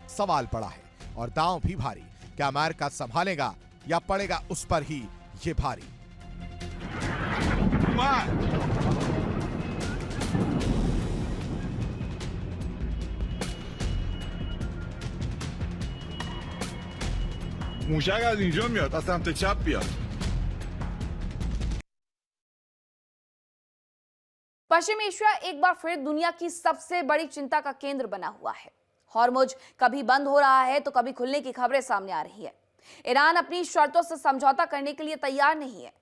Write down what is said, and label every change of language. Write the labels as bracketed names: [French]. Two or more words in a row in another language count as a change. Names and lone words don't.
[Hindi] सवाल बड़ा है और दांव भी भारी, क्या अमेरिका संभालेगा या पड़ेगा उस पर ही ये भारी। [Persian] موشک از اینجا میاد، از سمت چپ بیاد. [Hindi] पश्चिम एशिया एक बार फिर दुनिया की सबसे बड़ी चिंता का केंद्र बना हुआ है। हॉर्मुज कभी बंद हो रहा है तो कभी खुलने की खबरें सामने आ रही है। ईरान अपनी शर्तों से समझौता करने के लिए तैयार नहीं है।